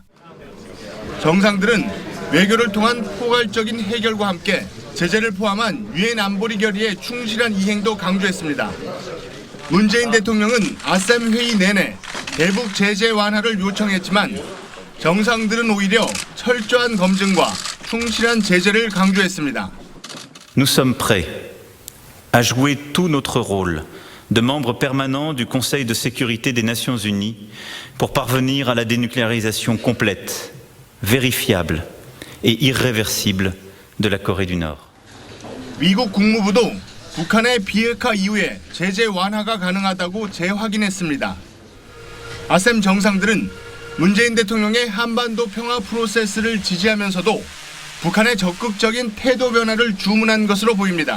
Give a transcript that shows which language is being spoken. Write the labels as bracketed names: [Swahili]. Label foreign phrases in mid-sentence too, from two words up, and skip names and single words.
[Korean] 정상들은 외교를 통한 포괄적인 해결과 함께 제재를 포함한 유엔 안보리 결의의 충실한 이행도 강조했습니다. 문재인 대통령은 아셈 회의 내내 대북 제재 완화를 요청했지만 정상들은 오히려 철저한 검증과 충실한 제재를 강조했습니다. [French] Nous sommes prêts à jouer tout notre rôle de membre permanent du Conseil de sécurité des Nations Unies pour parvenir à la dénucléarisation complète, vérifiable et irréversible de la Corée du Nord. [Korean] 미국 국무부도 북한의 비핵화 이후에 제재 완화가 가능하다고 재확인했습니다. 아셈 정상들은 문재인 대통령의 한반도 평화 프로세스를 지지하면서도 북한의 적극적인 태도 변화를 주문한 것으로 보입니다.